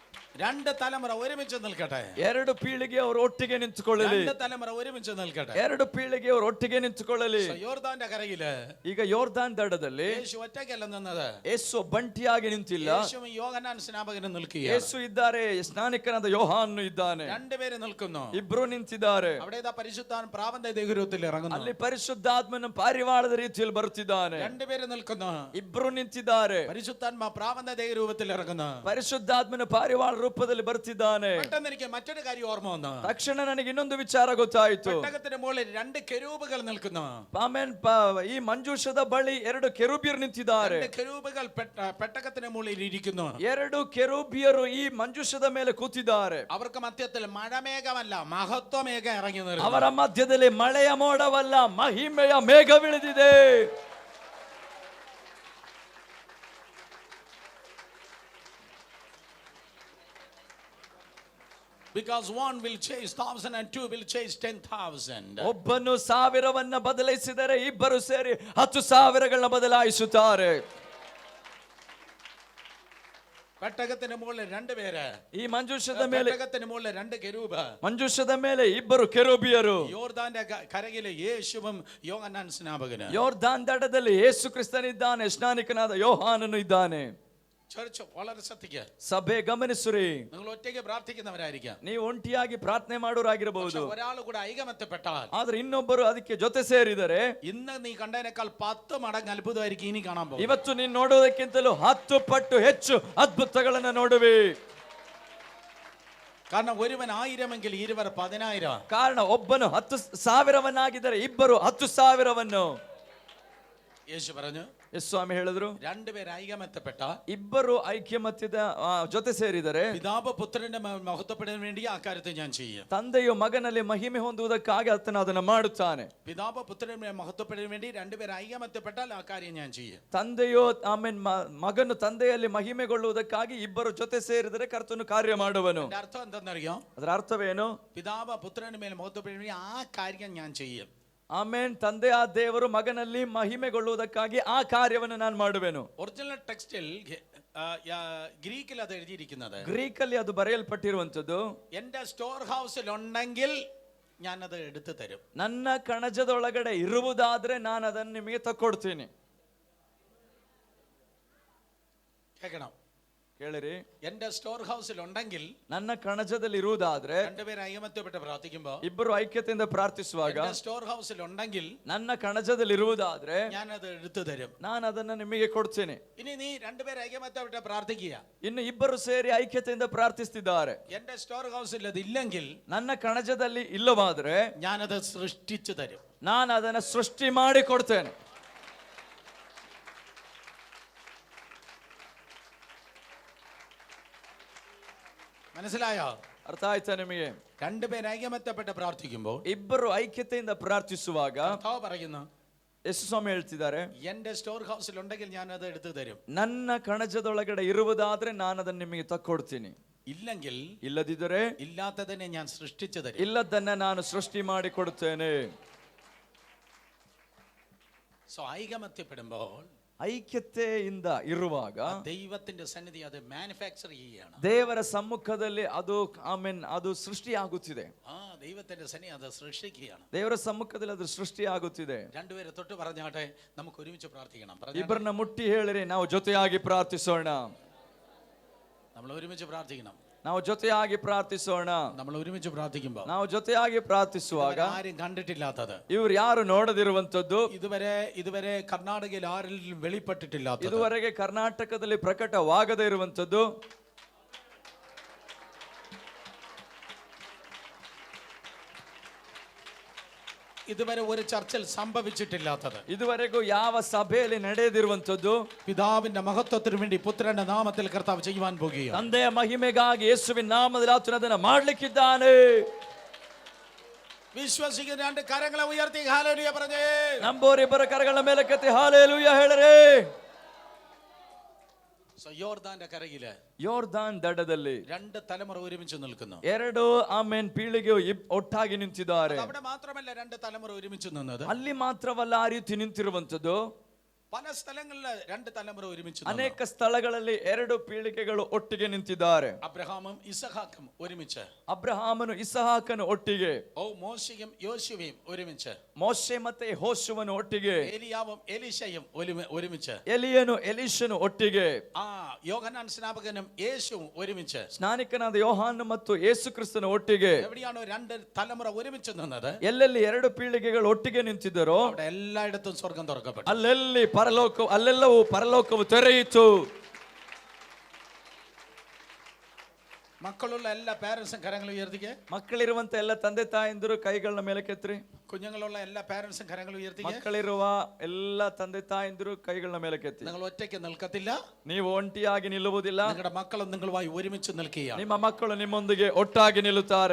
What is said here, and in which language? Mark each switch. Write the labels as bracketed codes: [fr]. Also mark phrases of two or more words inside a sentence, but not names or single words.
[ml] രണ്ട് തലമുറ ഒരുമിച്ച് നിൽക്കട്ടെ. [kn] ಎರಡು ಪೀಳಿಗೆ ಅವರು ಒಟ್ಟಿಗೆ ನಿಂತುಕೊಳ್ಳಲಿ. [ml] രണ്ട് തലമുറ ഒരുമിച്ച് നിൽക്കട്ടെ. [kn] ಎರಡು ಪೀಳಿಗೆ ಅವರು ಒಟ್ಟಿಗೆ ನಿಂತುಕೊಳ್ಳಲಿ. [ml] ಯೋರ್ದಾന്റെ കരയില് [kn] ಈಗ ಯೋರ್ದಾನ್ ದಡದಲ್ಲಿ [ml] യേശു ഒറ്റയ്ക്കല്ല നിന്നത്. [kn] ಯೇಸು ಬಂಟಿಯಾಗಿ ನಿಂತಿಲ್ಲ. [ml] യേശു യോഹന്നാൻ സ്നാപകനും നിൽക്കുകയാണ്. [kn] ಯೇಸು ಇದ್ದಾರೆ, ಸ್ನಾನಿಕನಾದ ಯೋಹಾನನು ಇದ್ದಾನೆ. [ml] രണ്ടുപേര് നിൽക്കുന്നു. [kn] ಇಬ್ರು ನಿಂತಿದ್ದಾರೆ. [ml] അവിടെ പരിശുദ്ധാത്മ പ്രാവന്ത ദൈവരൂപത്തിൽ ഇറങ്ങുന്നു. [kn] ಅಲ್ಲಿ ಪರಿಶುದ್ಧಾತ್ಮನು ಪಾರಿವಾಳದ ರೀತಿಯಲ್ಲಿ ಬರುತ್ತಿದ್ದಾನೆ. [ml] രണ്ടുപേര് നിൽക്കുന്നു. [kn] ಇಬ್ರು ನಿಂತಿದ್ದಾರೆ. [ml] പരിശുദ്ധാത്മ പ്രാവന്ത ദൈവരൂപത്തിൽ ഇറങ്ങുന്നു. [kn] ಪರಿಶುದ್ಧಾತ್ಮನು ಪಾರಿವಾಳ ರೂಪದಲ್ಲಿ ಬರ್ತಿದ್ದಾನೆ. [ml] പെട്ടെന്ന് എനിക്ക് മറ്റൊരു കാര്യം ഓർമ്മ വന്നു. [kn] ತಕ್ಷಣ ನನಗೆ ಇನ್ನೊಂದು ವಿಚಾರ ಗೊತ್ತಾಯಿತು. [ml] പെട്ടകത്തിന്റെ മുകളിൽ രണ്ട് കെരൂബുകൾ നിൽക്കുന്നു. [kn] ಆಮೇನ್ ಈ ಮಂಜೂಷದ ಬಳಿ ಎರಡು ಕೆರೂಬಿಯರು ನಿಂತಿದ್ದಾರೆ. [ml] രണ്ട് കെരൂബുകൾ പെട്ടകത്തിന്റെ മുകളിൽ ഇരിക്കുന്നു. [kn] ಎರಡು ಕೆರೂಬಿಯರು ಈ ಮಂಜೂಷದ ಮೇಲೆ ಕೂತಿದ್ದಾರೆ. [ml] അവർക്ക് മധ്യത്തിൽ മഴമേഘമല്ല മഹത്വമേഘം ഇറങ്ങി നിൽക്കുന്നു. [kn] ಅವರ ಮಧ್ಯದಲ್ಲಿ ಮಳೆಯ ಮೋಡವಲ್ಲ, ಮಹಿಮೆಯ ಮೇಘವಿಳಿದಿದೆ. [en] Because one will chase 1,000 and two will chase 10,000. [kn] ಒಬ್ಬನು 1,000 ಬದಲಾಯಿಸಿದರೆ ಇಬ್ಬರು ಸೇರಿ 10,000 ಬದಲಾಯಿಸುತ್ತಾರೆ. [ml] പെട്ടകത്തിന് മുകളിൽ രണ്ടുപേര്. [kn] ಈ ಮಂಜೂಷದ ಮೇಲೆ [ml] പെട്ടകത്തിന് മുകളിൽ രണ്ട് കെരൂബ്. [kn] ಮಂಜೂಷದ ಮೇಲೆ ಇಬ್ಬರು ಕೆರೂಬಿಯರು. [ml] യോർദാന്റെ കരയിലെ യേശുവും യോഹന്നാൻ സ്നാപകനും. [kn] ಯೋರ್ದಾನ್ ದಡದಲ್ಲಿ ಯೇಸು ಕ್ರಿಸ್ತನಿದ್ದಾನೆ, ಸ್ನಾನಿಕನಾದ ಯೋಹಾನನು ಇದ್ದಾನೆ. [ml] ചർച്ച് വളരെ ശ്രദ്ധിക്കുക. [kn] ಸಭೆ ಗಮನಿಸುರಿ. [ml] നിങ്ങൾ ഒറ്റയ്ക്ക് പ്രാർത്ഥിക്കുന്നവരായിരിക്കാം. [kn] ನೀವು ಒಂಟಿಯಾಗಿ ಪ್ರಾರ್ಥನೆ ಮಾಡೋರಾಗಿರಬಹುದು. [ml] ഒരാൾ കൂടെ ഐകമത്യപ്പെട്ടാൽ, [kn] ಆದ್ರೆ ಇನ್ನೊಬ್ಬರು ಅದಕ್ಕೆ ಜೊತೆ ಸೇರಿದರೆ, [ml] ഇന്ന് നീ കണ്ടതിനേക്കാൾ 10 മടങ്ങ് അത്ഭുതമായിരിക്കും ഇനി കാണാൻ പോകും. [kn] ಇವತ್ತು ನೀನು ನೋಡೋದಕ್ಕಿಂತಲೂ 10 ಪಟ್ಟು ಹೆಚ್ಚು ಅದ್ಭುತಗಳನ್ನು ನೋಡುವೆ. [ml] കാരണം ഒരുവൻ 1000 ഇരുവർ 10,000. [kn] ಕಾರಣ ಒಬ್ಬನು 10,000 ಇಬ್ಬರು 10,000. [ml] യേശു പറഞ്ഞു, [kn] ಯೇಸು ಸ್ವಾಮಿ ಹೇಳಿದ್ರು, [ml] രണ്ടുപേർ ഐകമത്യപ്പെട്ട, [kn] ಇಬ್ಬರು ಐಕ್ಯಮತ್ಯದ ಜೊತೆ ಸೇರಿದರೆ [ml] പിതാവ് പുത്രന്റെ മഹത്വപ്പെടാൻ വേണ്ടി ಆ കാര്യത്തെ ഞാൻ ചെയ്യും. [kn] ತಂದೆಯು ಮಗನಲ್ಲಿ ಮಹಿಮೆ ಹೊಂದುವುದಕ್ಕಾಗಿ ಆತನು ಅದನ್ನು ಮಾಡುತ್ತಾನೆ. [ml] പിതാവ് പുത്രന്റെ മഹത്വപ്പെടാൻ വേണ്ടി രണ്ടുപേർ ഐകമത്യപ്പെട്ടാൽ [kn] ಆ ಕಾರ್ಯ [ml] ഞാൻ ചെയ്യും. [kn] ತಂದೆಯು ಆಮೇನ್ ಮಗನು ತಂದೆಯಲ್ಲಿ ಮಹಿಮೆಗೊಳ್ಳುವುದಕ್ಕಾಗಿ ಇಬ್ಬರು ಜೊತೆ ಸೇರಿದರೆ ಕರ್ತನು ಕಾರ್ಯ ಮಾಡುವನು. [ml] അർത്ഥം എന്തെന്നറിയോ? [kn] ಅದರ ಅರ್ಥವೇನು? [ml] പിതാവ് പുത്രന്റെ മേൽ മഹത്വപ്പെടാൻ വേണ്ടി ആ കാര്യം ഞാൻ ചെയ്യും. [kn] ಆಮೇನ್ ತಂದೆ ಆ ದೇವರು ಮಗನಲ್ಲಿ ಮಹಿಮೆಗೊಳ್ಳುವುದಕ್ಕಾಗಿ ಆ ಕಾರ್ಯವನ್ನು ನಾನು ಮಾಡುವೆನು. [en] original text [ml] ഗ്രീക്കിൽ അത് എഴുതിയിരിക്കുന്നത്, [kn] ಗ್ರೀಕಲ್ಲಿ ಅದು ಬರೆಯಲ್ಪಟ್ಟಿರುವಂತದ್ದು, [ml] എന്റെ [en] store house [ml] ഉണ്ടെങ്കിൽ ഞാൻ അത് എടുത്തു തരും. [kn] ನನ್ನ ಕಣಜದೊಳಗಡೆ ಇರುವುದಾದ್ರೆ ನಾನು ಅದನ್ನು ನಿಮಗೆ ತಕ್ಕೊಡ್ತೀನಿ. [ml] കേൾക്കണം, [kn] ಕೇಳಿರಿ. [ml] എന്റെ [en] store house [ml] ഉണ്ടെങ്കിൽ, [kn] ನನ್ನ ಕಣಜದಲ್ಲಿ ಇರುವುದಾದ್ರೆ, [ml] രണ്ടുപേരും ഐകമത്യപ്പെട്ട് പ്രാർത്ഥിക്കുമ്പോൾ, [kn] ಇಬ್ಬರು ಐಕ್ಯತೆಯಿಂದ ಪ್ರಾರ್ಥಿಸುವಾಗ, [en] store house [ml] ഉണ്ടെങ്കിൽ, [kn] ನನ್ನ ಕಣಜದಲ್ಲಿ ಇರುವುದಾದ್ರೆ [ml] ഞാൻ അത് എടുത്തു തരും. [kn] ನಾನು ಅದನ್ನ ನಿಮಗೆ ಕೊಡ್ತೇನೆ. [ml] ഇനി നീ രണ്ടുപേരും ഐകമത്യപ്പെട്ട് പ്രാർത്ഥിക്കുക. [kn] ಇನ್ನು ಇಬ್ಬರು ಸೇರಿ ಐಕ್ಯತೆಯಿಂದ ಪ್ರಾರ್ಥಿಸ್ತಿದ್ದಾರೆ. [ml] എന്റെ [en] store house [ml] അത് ഇല്ലെങ്കിൽ, [kn] ನನ್ನ ಕಣಜದಲ್ಲಿ ಇಲ್ಲವಾದ್ರೆ [ml] ഞാനത് സൃഷ്ടിച്ചു തരും. [kn] ನಾನು ಅದನ್ನ ಸೃಷ್ಟಿ ಮಾಡಿ ಕೊಡ್ತೇನೆ. [ml] മനസ്സിലായോ? [kn] ಅರ್ಥ ಆಯ್ತಾ ನಿಮಗೆ? [ml] രണ്ടുപേർ ഐകമത്യപ്പെട്ട് പ്രാർത്ഥിക്കുമ്പോൾ, [kn] ಇಬ್ಬರು ಐಕ್ಯತೆಯಿಂದ ಪ್ರಾರ್ಥಿಸುವಾಗ [ml] കർത്താവ് പറയുന്നു, [kn] ಯೇಸು ಸ್ವಾಮಿ ಹೇಳ್ತಿದ್ದಾರೆ, [ml] എന്റെ [en] store house [ml] ഉണ്ടെങ്കിൽ ഞാൻ അത് എടുത്തു തരും. [kn] ನನ್ನ ಕಣಜದೊಳಗಡೆ ಇರುವುದಾದ್ರೆ ನಾನು ಅದನ್ನ ನಿಮಗೆ ತಕ್ಕೊಡ್ತೀನಿ. [ml] ഇല്ലെങ്കിൽ, [kn] ಇಲ್ಲದಿದ್ದರೆ [ml] ഇല്ലാത്തതിനെ ഞാൻ സൃഷ്ടിച്ചു തരും. [kn] ಇಲ್ಲದನ್ನ ನಾನು ಸೃಷ್ಟಿ ಮಾಡಿ ಕೊಡುತ್ತೇನೆ. [ml] സോ ഐകമത്യപ്പെടുമ്പോൾ, [kn] ಐಕ್ಯತೆಯಿಂದ ಇರುವಾಗ [ml] ദൈവത്തിന്റെ സന്നിധി അത് മാനുഫാക്ചർ ചെയ്യുകയാണ്. [kn] ದೇವರ ಸಮ್ಮುಖದಲ್ಲಿ ಅದು ಅದು ಸೃಷ್ಟಿಯಾಗುತ್ತಿದೆ. [ml] ദൈവത്തിന്റെ സന്നിധി അത് സൃഷ്ടിക്കുകയാണ്. [kn] ದೇವರ ಸಮ್ಮುಖದಲ್ಲಿ ಅದು ಸೃಷ್ಟಿಯಾಗುತ್ತಿದೆ. [ml] രണ്ടുപേരെ തൊട്ട് പറഞ്ഞാട്ടെ, നമുക്ക് ഒരുമിച്ച് പ്രാർത്ഥിക്കണം. [kn] ಇಬ್ಬರನ್ನ ಮುಟ್ಟಿ ಹೇಳಿರಿ, ನಾವು ಜೊತೆಯಾಗಿ ಪ್ರಾರ್ಥಿಸೋಣ. [ml] നമ്മൾ ഒരുമിച്ച് പ്രാർത്ഥിക്കണം. [kn] ನಾವು ಜೊತೆಯಾಗಿ ಪ್ರಾರ್ಥಿಸೋಣ. [ml] നമ്മൾ ഒരുമിച്ച് പ്രാർത്ഥിക്കുമ്പോൾ, [kn] ನಾವು ಜೊತೆಯಾಗಿ ಪ್ರಾರ್ಥಿಸುವಾಗ [ml] ആരും കണ്ടിട്ടില്ലാത്തത്, [kn] ಇವ್ರು ಯಾರು ನೋಡದಿರುವಂತದ್ದು, [ml] ഇതുവരെ കർണാടകയിൽ ആരിലും വെളിപ്പെട്ടിട്ടില്ലാത്തത്, [kn] ಇದುವರೆಗೆ ಕರ್ನಾಟಕದಲ್ಲಿ ಪ್ರಕಟವಾಗದೇ ಇರುವಂತದ್ದು, [ml] ഇതുവരെ ഒരു ചർച്ചിൽ സംഭവിച്ചിട്ടില്ലാത്തത്, [kn] ಇದುವರೆಗೂ ಯಾವ ಸಭೆಯಲ್ಲಿ ನಡೆಯದಿರುವಂತದ್ದು, [ml] പിതാവിന്റെ മഹത്വത്തിന് വേണ്ടി പുത്രന്റെ നാമത്തിൽ കർത്താവ് ചെയ്യുവാൻ പോകുകയാണ്. [kn] ತಂದೆಯ ಮಹಿಮೆಗಾಗಿ ಯೇಸುವಿನ ನಾಮದಲ್ಲಿ ಆತನು ಅದನ್ನು ಮಾಡಲಿಕ್ಕಿದ್ದಾನೆ. [ml] വിശ്വസിക്കുന്ന രണ്ട് കരങ്ങളെ ഉയർത്തി ഹല്ലേലൂയ പറഞ്ഞേ. [kn] ನಂಬೋರು ಇಬ್ಬರ ಕರಗಳ ಮೇಲೆ ಕೆತ್ತಿ ಹಾಲೆಲೂಯ ಹೇಳಿರಿ. [ml] യോർദാന്റെ കരയില്, [kn] ಯೋರ್ದಾನ್ ದಡದಲ್ಲಿ [ml] രണ്ട് തലമുറ ഒരുമിച്ച് നിൽക്കുന്നു. [kn] ಎರಡು ಆಮೇನ್ ಪೀಳಿಗೆ ಒಟ್ಟಾಗಿ ನಿಂತಿದ್ದಾರೆ. [ml] അവിടെ മാത്രമല്ല രണ്ട് തലമുറ ഒരുമിച്ച് നിന്നത്, [kn] ಅಲ್ಲಿ ಮಾತ್ರವಲ್ಲ ಆ ರೀತಿ ನಿಂತಿರುವಂತದ್ದು, [ml] പല സ്ഥലങ്ങളിൽ രണ്ട് തലമുറ ഒരുമിച്ച് നിന്നു. [kn] ಅನೇಕ ಸ್ಥಳಗಳಲ್ಲಿ ಎರಡು ಪೀಳಿಗೆಗಳು ಒಟ್ಟಿಗೆ ನಿಂತಿದ್ದಾರೆ. [ml] അബ്രഹാമും ഇസഹാക്കും ഒരുമിച്ച്, [kn] ಅಬ್ರಹಾಮನು ಇಸಹಾಕನು ಒಟ್ಟಿಗೆ, [ml] മോശയും യോശുവയും ഒരുമിച്ച്, [kn] ಮೋಶೆ ಮತ್ತೆ ಯೆಹೋಶುವನು ಒಟ್ಟಿಗೆ, [ml] ഏലിയാവും എലീശയും ഒരുമിച്ച്, [kn] ಎಲಿಯನು ಎಲೀಷನು ಒಟ್ಟಿಗೆ, [ml] യോഹന്നാൻ സ്നാപകനും യേശുവും ഒരുമിച്ച്, [kn] ಸ್ನಾನಿಕನಾದ ಯೋಹಾನ ಮತ್ತು ಯೇಸು ಕ್ರಿಸ್ತನು ಒಟ್ಟಿಗೆ. [ml] എവിടെയാണോ രണ്ട് തലമുറ ഒരുമിച്ച് നിന്നത്, [kn] ಎಲ್ಲೆಲ್ಲಿ ಎರಡು ಪೀಳಿಗೆಗಳು ಒಟ್ಟಿಗೆ ನಿಂತಿದ್ದರೋ [ml] അവിടെ എല്ലായിടത്തും സ്വർഗം തുറക്കപ്പെട്ടു. [kn] ಅಲ್ಲೆಲ್ಲವೂ ಪರಲೋಕವು ತೆರೆಯಿತು. [ml] മക്കളുള്ള എല്ലാ പേരൻസും കരങ്ങൾ ഉയർത്തിക്കേ. [kn] ಮಕ್ಕಳಿರುವಂತ ಎಲ್ಲ ತಂದೆ ತಾಯಂದಿರು ಕೈಗಳನ್ನ ಮೇಲೆ ಕೆತ್ರಿ. [ml] കുഞ്ഞുങ്ങളുള്ള എല്ലാ പേരൻസും കരങ്ങൾ ഉയർത്തിക്കേ. [kn] ಮಕ್ಕಳಿರುವ ಎಲ್ಲ ತಂದೆ ತಾಯಂದಿರು കൈಗಳನ್ನ ಮೇಲೆ ಕೆತ್ತಿ. [ml] നിങ്ങൾ ഒറ്റയ്ക്ക് നിൽക്കത്തില്ല, [kn] ನೀವು ಒಂಟಿಯಾಗಿ ನಿಲ್ಲುವುದಿಲ್ಲ. [ml] നിങ്ങളുടെ മക്കളും നിങ്ങളുമായി ഒരുമിച്ച് നിൽക്കുകയാണ്. [kn] ನಿಮ್ಮ ಮಕ್ಕಳು ನಿಮ್ಮೊಂದಿಗೆ ಒಟ್ಟಾಗಿ ನಿಲ್ಲುತ್ತಾರೆ.